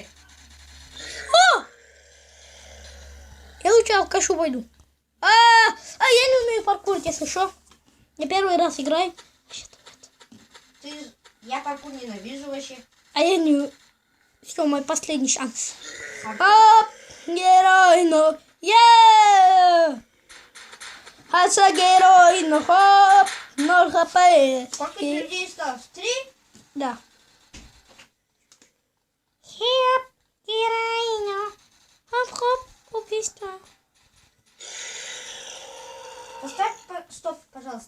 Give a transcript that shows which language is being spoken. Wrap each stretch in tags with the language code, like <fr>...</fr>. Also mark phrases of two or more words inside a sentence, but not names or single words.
<ru>О! Я лучше алкашу пойду. Я не умею паркурить, если что. Я первый раз играю. Я паркур ненавижу вообще. А я не... Все, мой последний шанс. Паркур. Геройно. Хаца геройно. Хоп. 0 хп. Сколько людей осталось? 3? Да. Хеп. Геройно. Хоп-хоп. Убийство. Поставь стоп, пожалуйста.</ru>